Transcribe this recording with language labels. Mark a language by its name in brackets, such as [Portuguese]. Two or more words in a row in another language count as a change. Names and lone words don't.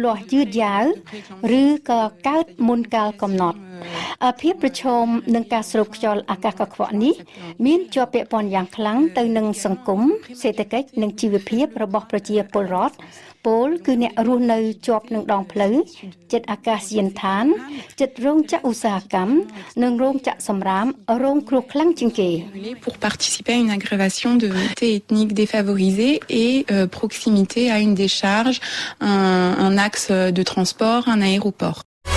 [Khmer] លាស់យឺតយ៉ាវឬក៏កើតមុនកាលកំណត់ភាពប្រឈមនឹងការស្រូបខ្យល់អាកាសកខ្វក់នេះមានជាប់ពាក់ព័ន្ធយ៉ាងខ្លាំងទៅនឹងសង្គមសេដ្ឋកិច្ចនិងជីវភាពរបស់ប្រជាពលរដ្ឋពលគឺអ្នករស់នៅជាប់នឹងដងផ្លូវចិត្តអាកាសយានដ្ឋានចិត្តរោងចក្រឧស្សាហកម្មនិងរោងចក្រសម្រាមរងគ្រោះខ្លាំងជាងគេ [French] pour participer à une aggravation de communautés ethniques défavorisées et proximité à une décharge, un axe de transport, un aéroport.